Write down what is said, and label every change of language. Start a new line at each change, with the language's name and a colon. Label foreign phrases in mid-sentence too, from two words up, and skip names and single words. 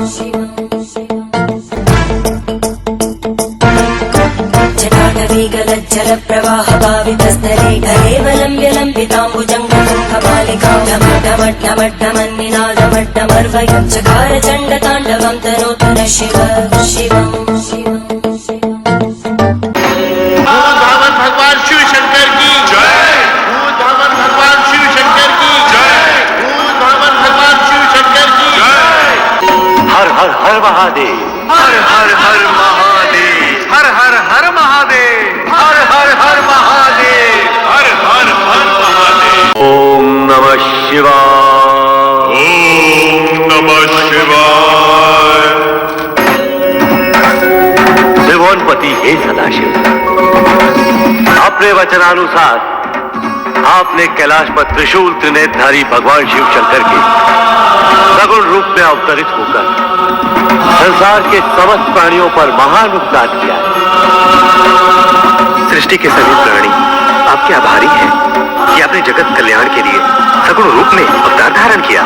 Sanskrit: जल प्रवाह भावितस्थले घरेवलम्ब्य लम्बिताम्बुजङ्गमालिकां ढमढमढमढमन्निनादमड्डमर्वयं चकार चण्डताण्डवं तनोतु न शिव शिवम्।
Hindi: भगवान शिव शंकर की जय। भगवान शिव शंकर की जय। भगवान शिव शंकर की जय। हर हर हर महादेव, हर हर हर महादेव, हर हर हर महादेव, हर हर हर महादेव, हर हर हर महादेव।
Sanskrit: ओम नमः शिवाय। ओम नमः शिवाय।
Hindi: त्रिभुवनपति हे सदाशिव, अपने वचनानुसार आपने कैलाश पर त्रिशूल त्रिनेत्रधारी भगवान शिव शंकर के सगुण रूप में अवतरित होकर संसार के समस्त प्राणियों पर महान उपकार किया है। सृष्टि के सभी प्राणी आपके आभारी हैं कि आपने जगत कल्याण के लिए सगुण रूप में अवतार धारण किया।